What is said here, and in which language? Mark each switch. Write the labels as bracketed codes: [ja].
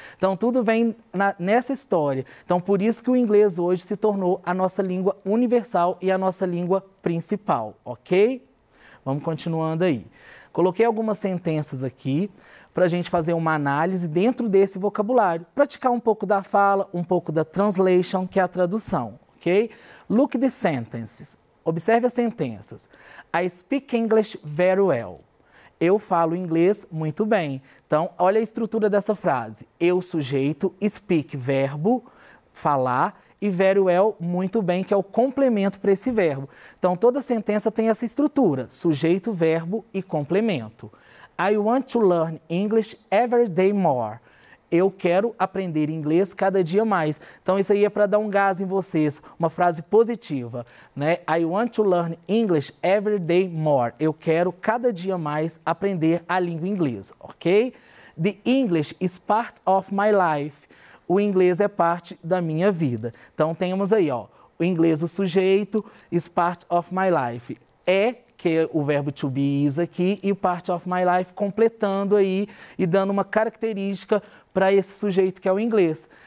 [pt] Então, tudo vem nessa história. Então, por isso que o inglês hoje se tornou a nossa língua universal e a nossa língua principal, ok? Vamos continuando aí. Coloquei algumas sentenças aqui para a gente fazer uma análise dentro desse vocabulário. Praticar um pouco da fala, um pouco da translation, que é a tradução. [en] Okay? Look the sentences. [pt] Observe as sentenças. [en] I speak English very well. [pt] Eu falo inglês muito bem. Então, olha a estrutura dessa frase. Eu, sujeito, speak, verbo, falar, e very well, muito bem, que é o complemento para esse verbo. Então, toda sentença tem essa estrutura. Sujeito, verbo e complemento. [en] I want to learn English every day more. [pt] Eu quero aprender inglês cada dia mais. Então, isso aí é para dar um gás em vocês, uma frase positiva, né? [en] I want to learn English every day more. [pt] Eu quero cada dia mais aprender a língua inglesa, ok? [en] The English is part of my life. [pt] O inglês é parte da minha vida. Então, temos aí, ó, o inglês, o sujeito, [en] is part of my life. [pt] Que é o verbo to be is aqui, e o [en] part of my life [pt] completando aí e dando uma característica para esse sujeito que é o inglês.